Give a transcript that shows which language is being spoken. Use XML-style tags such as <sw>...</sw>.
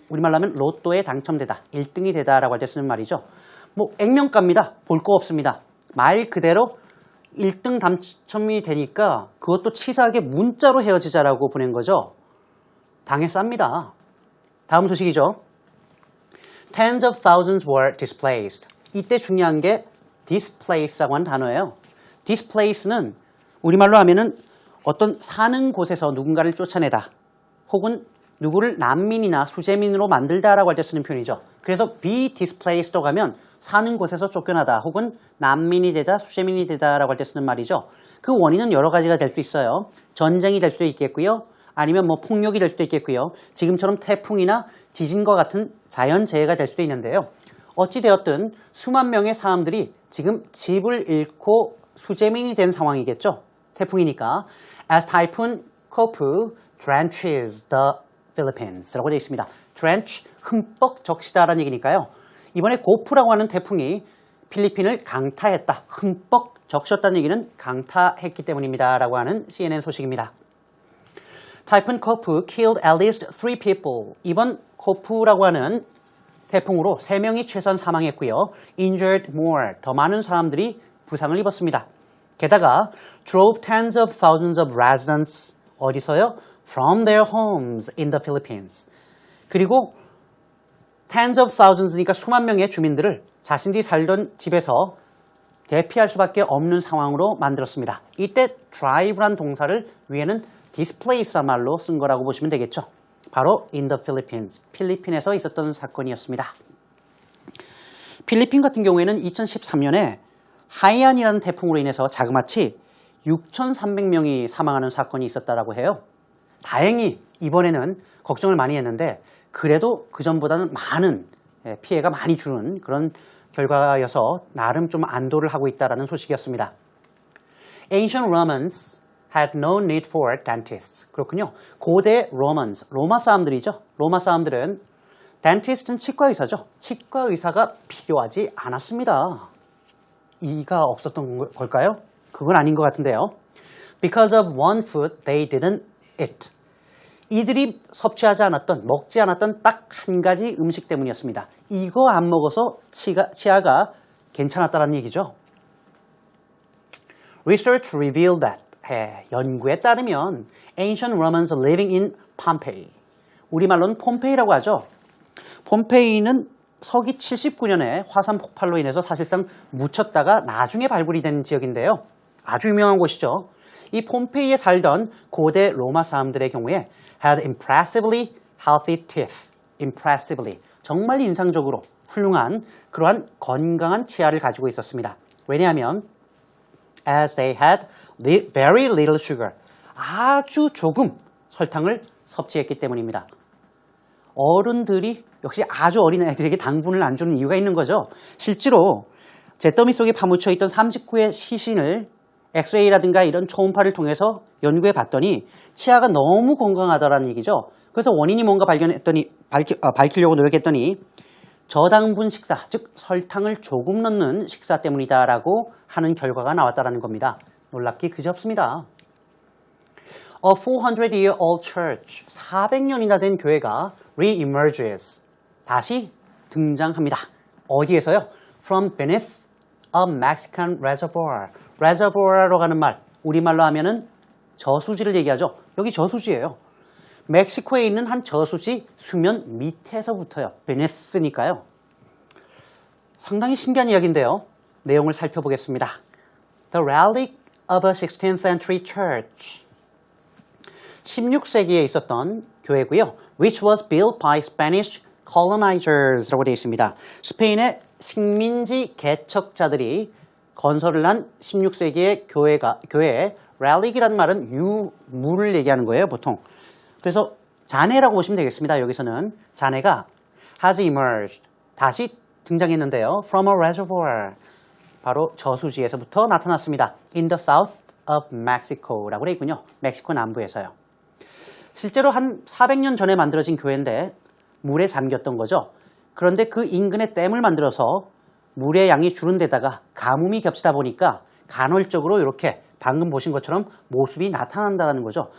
<ko>우리말로 하면 로또에 당첨되다. 1등이 되다라고 할 때 쓰는 말이죠. 뭐 액면가입니다. 볼 거 없습니다. 말 그대로 1등 당첨이 되니까 그것도 치사하게 문자로 헤어지자라고 보낸 거죠. 당에 쌉니다. 다음 소식이죠.</ko> <en>Tens of thousands were displaced.</en> <ko>이때 중요한 게 displace라고 하는 단어예요. displace는 우리말로 하면은 어떤 사는 곳에서 누군가를 쫓아내다 혹은 누구를 난민이나 수재민으로 만들다라고 할 때 쓰는 표현이죠. 그래서 be displaced로 가면 사는 곳에서 쫓겨나다 혹은 난민이 되다 수재민이 되다라고 할 때 쓰는 말이죠. 그 원인은 여러 가지가 될 수 있어요. 전쟁이 될 수도 있겠고요. 아니면 뭐 폭력이 될 수도 있겠고요. 지금처럼 태풍이나 지진과 같은 자연재해가 될 수도 있는데요. 어찌되었든 수만 명의 사람들이 지금 집을 잃고 수재민이 된 상황이겠죠. 태풍이니까.</ko> <en>As Typhoon Kopu drenches the Philippines</en> <ko>라고 되어 있습니다. drench, 흠뻑 적시다라는 얘기니까요. 이번에 고프라고 하는 태풍이 필리핀을 강타했다. 흠뻑 적셨다는 얘기는 강타했기 때문입니다. 라고 하는 CNN 소식입니다.</ko> <en>Typhoon Kopu killed at least 3 people.</en> <ko>이번 코프라고 하는 태풍으로 3명이 최소한 사망했고요.</ko> <en>Injured more.</en> <ko>더 많은 사람들이 부상을 입었습니다. 게다가</ko> <en>drove tens of thousands of residents</en> <ko>어디서요?</ko> <en>From their homes in the Philippines.</en> <ko>그리고</ko> <en>tens of thousands</en> <ko>니까 수만 명의 주민들을 자신들이 살던 집에서 대피할 수밖에 없는 상황으로 만들었습니다. 이때 drive란 동사를 위에는 displace란 말로 쓴 거라고 보시면 되겠죠. 바로</ko> <en>in the Philippines,</en> <ko>필리핀에서 있었던 사건이었습니다. 필리핀 같은 경우에는 2013년에 하이안이라는 태풍으로 인해서 자그마치 6,300명이 사망하는 사건이 있었다라고 해요. 다행히 이번에는 걱정을 많이 했는데 그래도 그전보다는 많은 피해가 많이 주는 그런 결과여서 나름 좀 안도를 하고 있다는 소식이었습니다.</ko> <en>Ancient Romans had no need for dentists.</en> <ko>그렇군요. 고대 Romans, 로마 사람들이죠. 로마 사람들은 dentist는 치과 의사죠. 치과 의사가 필요하지 않았습니다. 이가 없었던 걸까요? 그건 아닌 것 같은데요.</ko> <en>Because of one food they didn't eat.</en> <ko>이들이 섭취하지 않았던, 먹지 않았던 딱 한 가지 음식 때문이었습니다. 이거 안 먹어서 치아가 괜찮았다는 얘기죠.</ko> <en>Research revealed that.</en> <ko>연구에 따르면</ko> <en>Ancient Romans living in Pompeii.</en> <ko>우리말로는 폼페이라고 하죠. 폼페이는 서기 79년에 화산 폭발로 인해서 사실상 묻혔다가 나중에 발굴이 된 지역인데요. 아주 유명한 곳이죠. 이 폼페이에 살던 고대 로마 사람들의 경우에</ko> <en>had impressively healthy teeth. impressively.</en> <ko>정말 인상적으로 훌륭한 그러한 건강한 치아를 가지고 있었습니다. 왜냐하면</ko> <en>as they had very little sugar.</en> <ko>아주 조금 설탕을 섭취했기 때문입니다. 어른들이 역시 아주 어린 애들에게 당분을 안 주는 이유가 있는 거죠. 실제로 잿더미 속에 파묻혀 있던 39의 시신을 엑스레이라든가 이런 초음파를 통해서 연구해 봤더니 치아가 너무 건강하다라는 얘기죠. 그래서 원인이 뭔가 밝히려고 노력했더니 저당분 식사, 즉 설탕을 조금 넣는 식사 때문이다라고 하는 결과가 나왔다는 겁니다. 놀랍기 그지없습니다.</ko> <en>A 400-year-old church,</en> <ko>400년이나 된 교회가</ko> <en>re-emerges,</en> <ko>다시 등장합니다. 어디에서요?</ko> <en>From beneath a Mexican reservoir.</en> <ko>reservoir로 가는 말, 우리말로 하면은 저수지를 얘기하죠. 여기 저수지예요. 멕시코에 있는 한 저수지 수면 밑에서부터요. beneath니까요. 상당히 신기한 이야기인데요. 내용을 살펴보겠습니다.</ko> <en>The relic of a 16th century church.</en> <ko>16세기에 있었던 교회고요.</ko> <en>Which was built by Spanish colonizers</en> <ko>라고 되어 있습니다. 스페인의 식민지 개척자들이 건설을 한 16세기의 교회의 relic이라는 말은 유물을 얘기하는 거예요, 보통. 그래서 잔해라고 보시면 되겠습니다. 여기서는 잔해가</ko> <en>has emerged,</en> <ko>다시 등장했는데요.</ko> <en>From a reservoir,</en> <ko>바로 저수지에서부터 나타났습니다.</ko> <en>In the south of Mexico</en> <ko>라고 되어 있군요. 멕시코 남부에서요. 실제로 한 400년 전에 만들어진 교회인데 물에 잠겼던 거죠. 그런데 그 인근에 댐을 만들어서 물의 양이 주는 데다가 가뭄이 겹치다 보니까 간헐적으로 이렇게 방금 보신 것처럼 모습이 나타난다는 거죠.</ko>